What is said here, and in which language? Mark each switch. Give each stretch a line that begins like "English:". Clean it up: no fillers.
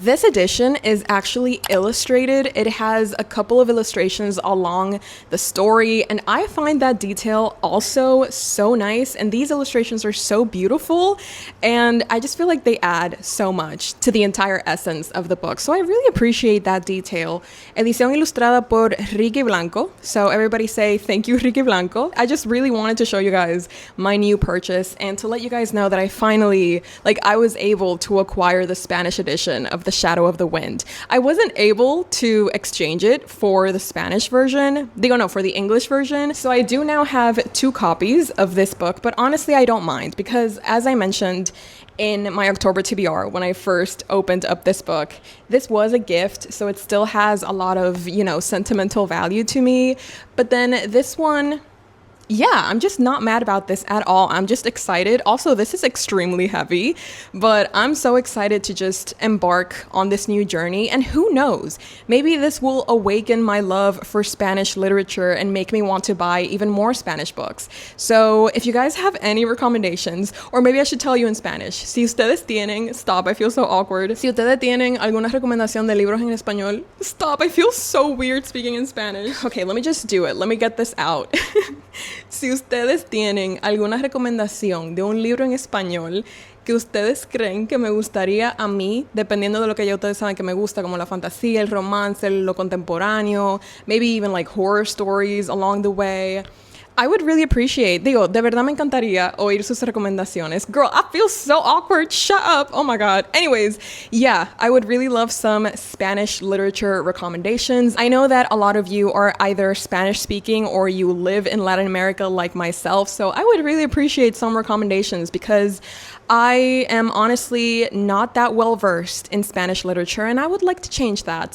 English: This edition is actually illustrated. It has a couple of illustrations along the story, and I find that detail also so nice, and these illustrations are so beautiful, and I just feel like they add so much to the entire essence of the book. So I really appreciate that detail.
Spanish: Edición ilustrada por Ricky Blanco.
English: So everybody say thank you, Ricky Blanco. I just really wanted to show you guys my new purchase and to let you guys know that I finally, I was able to acquire the Spanish edition of The Shadow of the Wind. I wasn't able to exchange it for the Spanish version. For the English version. So I do now have 2 copies of this book, but honestly, I don't mind because, as I mentioned in my October TBR, when I first opened up this book, this was a gift, so it still has a lot of, sentimental value to me. But then this one, Yeah, I'm just not mad about this at all. I'm just excited. Also, this is extremely heavy, but I'm so excited to just embark on this new journey. And who knows, maybe this will awaken my love for Spanish literature and make me want to buy even more Spanish books. So if you guys have any recommendations, or maybe I should tell you in Spanish,
Spanish: si ustedes tienen,
English: stop, I feel so awkward.
Spanish: Si ustedes tienen alguna recomendación de libros en español,
English: stop, I feel so weird speaking in Spanish.
Spanish: Okay, let me just do it. Let me get this out. Si ustedes tienen alguna recomendación de un libro en español que ustedes creen que me gustaría a mí, dependiendo de lo que ya ustedes saben que me gusta, como la fantasía, el romance, lo contemporáneo,
English: maybe even like horror stories along the way, I would really appreciate,
Spanish: digo, de verdad me encantaría oír sus recomendaciones.
English: Girl, I feel so awkward. Shut up. Oh my God. Anyways, yeah, I would really love some Spanish literature recommendations. I know that a lot of you are either Spanish speaking or you live in Latin America like myself. So I would really appreciate some recommendations because I am honestly not that well versed in Spanish literature and I would like to change that.